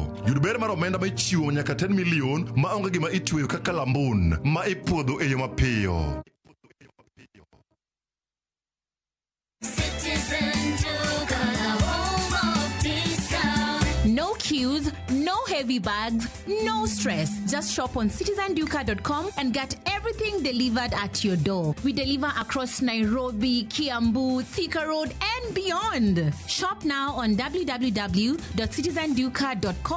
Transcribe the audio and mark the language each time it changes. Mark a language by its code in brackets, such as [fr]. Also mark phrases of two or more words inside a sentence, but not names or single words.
[luo] Yud ber mar omenda ma ichiwo nyaka 10 million ma onge gima itweyo kaka lambun ma ipuodho e yo mapiyo. [en] No queues, no heavy bags, no stress. Just shop on citizenduka.com and get everything delivered at your door. We deliver across Nairobi, Kiambu, Thika Road, and beyond. Shop now on www.citizenduka.com.